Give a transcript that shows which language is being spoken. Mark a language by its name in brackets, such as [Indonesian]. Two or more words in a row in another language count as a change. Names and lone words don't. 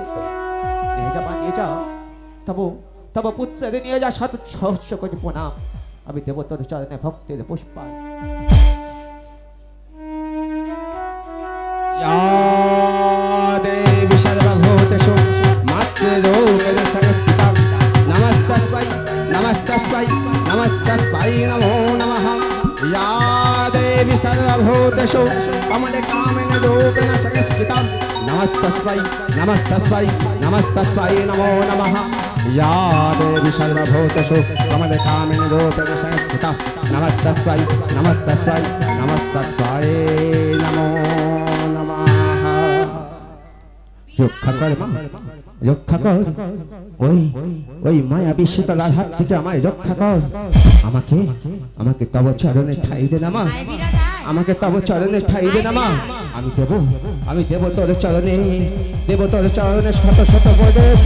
[Bangla] নিয়ে যা মা, নিয়ে যা তব পুত্রের নিয়ে যা শত সহস্র কোটি প্রণাম। আমি দেব তোর চরণে ভক্তির পুষ্পাঞ্জলি। [Sanskrit] দেবী সর্বভূতেষু মাতৃরূপেণ সংস্থিতা নমস্তস্मै नमस्तस्मै नमस्तस्मै नमो नमः। या देवी सर्वभूतेषु कमलकामिनी रूपेण संस्थिता नमस्तस्मै नमस्तस्मै नमस्तस्मै नमो नमः। या देवी सर्वभूतेषु कमलकामिनी रूपेण संस्थिता नमस्तस्मै नमस्तस्मै नमस्तस्मै नमो नमः। [Bangla] রক্ষা কর মা, রক্ষা কর। ওই মায়াবী শীতলার হাত থেকে আমায় রক্ষা কর। আমাকে তব চরণে ঠাই দে না মা, আমাকে তব চরণে ঠাই দে না মা। আমি দেব তোর চরণে, দেব তোর চরণে শত শত বদে।